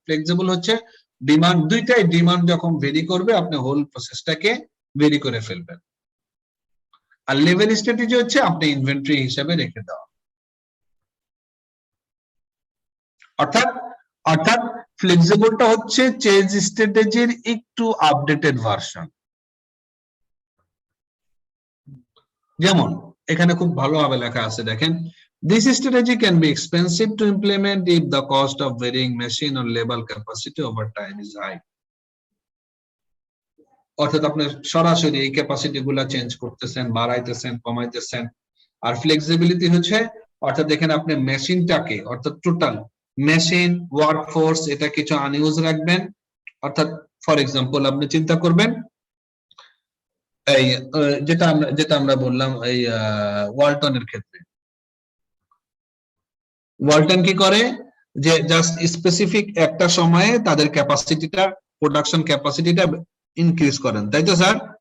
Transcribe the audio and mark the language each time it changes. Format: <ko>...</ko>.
<bn>Flexible হচ্ছে demand, দুইটাই demand যখন ভেরি করবে আপনি হোল প্রসেসটাকে ভেরি করে ফেলবেন। আর লেভেল স্ট্র্যাটেজি হচ্ছে আপনি ইনভেন্টরি হিসাবে রেখে দেওয়া। অর্থাৎ ফ্লেক্সিবলটা হচ্ছে চেঞ্জ স্ট্র্যাটেজির একটু আপডেটেড ভার্সন। যেমন এখানে খুব ভালোভাবে লেখা আছে, দেখেন</bn> <en>this strategy can be expensive to implement if the cost of varying machine or label capacity over time is high,</en> <bn>অর্থাৎ আপনি সরাসরি এই ক্যাপাসিটি গুলা চেঞ্জ করতেছেন, বাড়াইতেছেন, কমাইতেছেন। আর ফ্লেক্সিবিলিটি হচ্ছে অর্থাৎ এখানে আপনি মেশিনটাকে, অর্থাৎ টোটাল মেশিন ওয়ার্কফোর্স এটা কিছু আনইউজ রাখবেন। অর্থাৎ ফর এক্সাম্পল আপনি চিন্তা করবেন এই যেটা আমরা বললাম এই ওয়ালটনের ক্ষেত্রে, ওয়ালটন কি করে যে জাস্ট স্পেসিফিক একটা সময়ে তাদের ক্যাপাসিটিটা, প্রোডাকশন ক্যাপাসিটিটা ইনক্রিজ করেন, তাই তো স্যার?</bn>